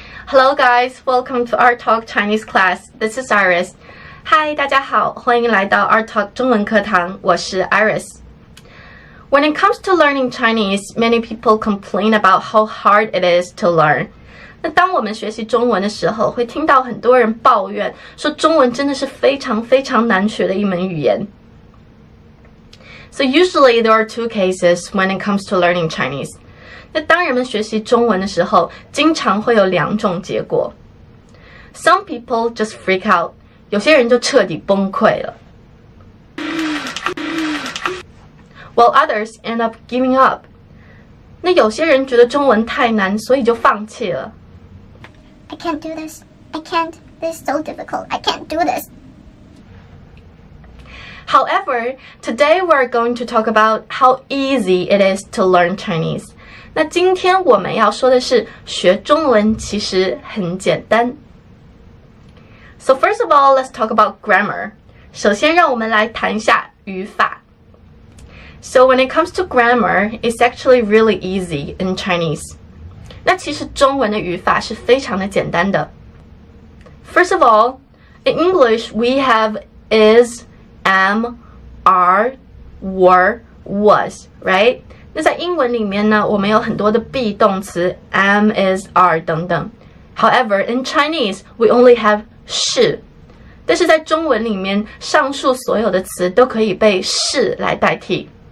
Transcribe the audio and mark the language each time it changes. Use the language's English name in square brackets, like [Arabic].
[English] Hello guys, welcome to AreTalk Chinese class. This is Iris. [Chinese] Hi, 大家好，欢迎来到 AreTalk 中文课堂，我是 Iris. [English] When it comes to learning Chinese, many people complain about how hard it is to learn. [Chinese] 那当我们学习中文的时候，会听到很多人抱怨，说中文真的是非常难学的一门语言。 [English] So usually there are two cases when it comes to learning Chinese. [Chinese] 那当人们学习中文的时候，经常会有两种结果。 [English] Some people just freak out. [Chinese] 有些人就彻底崩溃了。 [English] While others end up giving up. [Chinese] 那有些人觉得中文太难，所以就放弃了。 [English] I can't do this. I can't. This is so difficult. I can't do this. However, today we're going to talk about how easy it is to learn Chinese. [Chinese] 那今天我们要说的是，学中文其实很简单。 [English] So first of all, let's talk about grammar. [Chinese] 首先，让我们来谈一下语法。 [English] So when it comes to grammar, it's actually really easy in Chinese. [Chinese] 那其实中文的语法是非常的简单的。 [English] First of all, in English, we have is, am, are, were, was, right? [Chinese] 那在英文里面呢，我们有很多的 be 动词 [English] am, is, are [Chinese] 等等。 [English] However, in Chinese, we only have 是。 [Chinese] 但是在中文里面，上述所有的词都可以被是来代替。